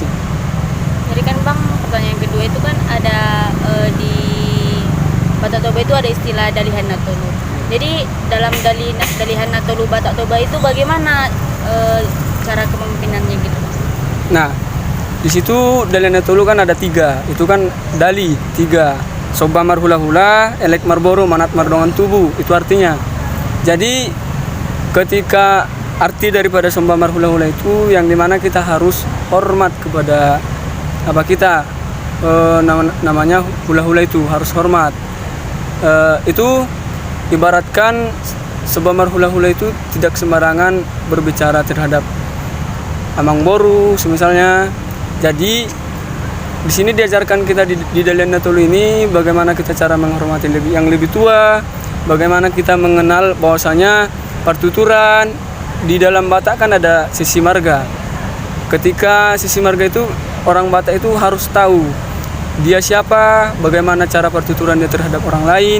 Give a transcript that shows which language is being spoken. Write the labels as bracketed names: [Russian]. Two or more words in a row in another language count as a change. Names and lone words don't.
[Indonesian] Jadi kan Bang, pertanyaan yang kedua itu kan ada di Batak Toba itu ada istilah Dalihan Natolu. Jadi dalam Dalihan Natolu Batak Toba itu bagaimana cara kepemimpinannya gitu Bang? Nah, di situ Dalihan Natolu kan ada 3. Itu kan Dali 3. [Batak Toba] Soba marhula-hula, elek marboro, manat mardongan tubuh. [Indonesian] Itu artinya. Jadi ketika arti daripada [Batak Toba] Somba marhula-hula [Indonesian] itu yang dimana kita harus hormat kepada namanya hula-hula, itu harus hormat. Itu ibaratkan [Batak Toba] Somba marhula-hula [Indonesian] itu tidak sembarangan berbicara terhadap [Batak Toba] amang boru [Indonesian] semisalnya. Jadi di sini diajarkan kita di Dalihan Natolu ini bagaimana kita cara menghormati yang lebih tua, bagaimana kita mengenal bahwasanya pertuturan di dalam Batak kan ada sisi marga. Ketika sisi marga itu orang Batak itu harus tahu dia siapa, bagaimana cara pertuturan dia terhadap orang lain.